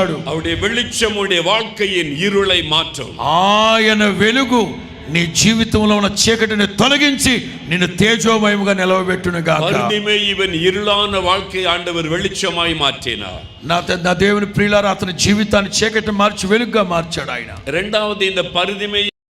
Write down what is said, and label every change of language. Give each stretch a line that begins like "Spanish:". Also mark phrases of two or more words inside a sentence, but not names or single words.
Tamil: அவருடைய வெளிச்சம் உடைய வாழ்க்கையின் இருளை மாற்றும்.
Telugu: ఆయన వెలుగు నీ జీవితంలో ఉన్న చీకటిని తొలగించి నిన్ను తేజోమయముగా నిలవబెట్టును గాక.
Tamil: பர்திமை இவன் இருளான வாழ்க்கை ஆண்டவர் வெளிச்சமாய் மாற்றினார்.
Telugu: నా దేవుని ప్రియులారా, అతని జీవితాన్ని చీకటి మార్చి వెలుగుగా మార్చాడు ఆయన.
Tamil: இரண்டாவது, இந்த பர்திமை